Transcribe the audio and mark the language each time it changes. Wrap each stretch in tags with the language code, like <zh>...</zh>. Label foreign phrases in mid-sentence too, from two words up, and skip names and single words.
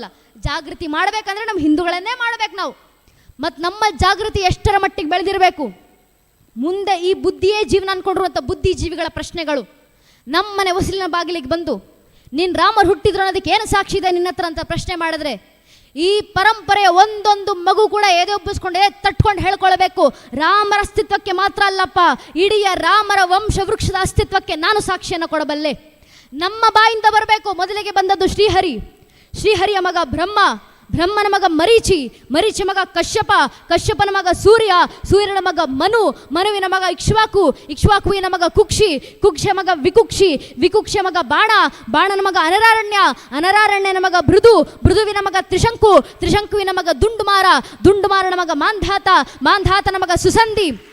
<kn>ಜಾಗೃತಿ ಮಾಡಬೇಕಂದ್ರೆ ನಮ್ಮ ಹಿಂದೂಗಳನ್ನೇ ಮಾಡಬೇಕು ನಾವು. ಮತ್ತು ನಮ್ಮ ಜಾಗೃತಿ ಎಷ್ಟರ ಮಟ್ಟಿಗೆ ಬೆಳೆದಿರಬೇಕು, ಮುಂದೆ ಈ ಬುದ್ಧಿಯೇ ಜೀವನ ಅಂದ್ಕೊಂಡಿರುವಂಥ ಬುದ್ಧಿಜೀವಿಗಳ ಪ್ರಶ್ನೆಗಳು ನಮ್ಮ ಮನೆ ಹೊಸಲಿನ ಬಾಗಿಲಿಗೆ ಬಂದು ನೀನು ರಾಮರು ಹುಟ್ಟಿದ್ರು ಅನ್ನೋದಕ್ಕೆ ಏನು ಸಾಕ್ಷಿ ಇದೆ ನಿನ್ನ ಹತ್ರ ಅಂತ ಪ್ರಶ್ನೆ ಮಾಡಿದ್ರೆ, ಈ ಪರಂಪರೆಯ ಒಂದೊಂದು ಮಗು ಕೂಡ ಎದೆ ಒಬ್ಬಿಸ್ಕೊಂಡು ತಟ್ಕೊಂಡು ಹೇಳ್ಕೊಳ್ಬೇಕು, ರಾಮರ ಅಸ್ತಿತ್ವಕ್ಕೆ ಮಾತ್ರ ಅಲ್ಲಪ್ಪ, ಇಡೀ ರಾಮರ ವಂಶವೃಕ್ಷದ ಅಸ್ತಿತ್ವಕ್ಕೆ ನಾನು ಸಾಕ್ಷಿಯನ್ನು ಕೊಡಬಲ್ಲೆ. ನಮ್ಮ ಬಾಯಿಂದ ಬರಬೇಕು. ಮೊದಲಿಗೆ ಬಂದದ್ದು ಶ್ರೀಹರಿ, ಶ್ರೀಹರಿಯ ಮಗ ಬ್ರಹ್ಮ, ಬ್ರಹ್ಮನ ಮಗ ಮರೀಚಿ, ಮರೀಚಿ ಮಗ ಕಶ್ಯಪ, ಕಶ್ಯಪನ ಮಗ ಸೂರ್ಯ, ಸೂರ್ಯನ ಮಗ ಮನು, ಮನುವಿನ ಮಗ ಇಕ್ಷ್ವಾಕು, ಇಕ್ಷ್ವಾಕುವಿನ ಮಗ ಕುಕ್ಷಿ, ಕುಕ್ಷ ಮಗ ವಿಕುಕ್ಷಿ, ವಿಕುಕ್ಷ ಮಗ ಬಾಣ, ಬಾಣನ ಮಗ ಅನರಾರಣ್ಯ, ಅನರಾರಣ್ಯನ ಮಗ ಭೃದು, ಭೃದುವಿನ ಮಗ ತ್ರಿಶಂಕು, ತ್ರಿಶಂಕುವಿನ ಮಗ ದುಂಡುಮಾರ, ದುಂಡುಮಾರನ ಮಗ ಮಾಂಧಾತ, ಮಾಂಧಾತನ ಮಗ ಸುಸಂಧಿ,</kn>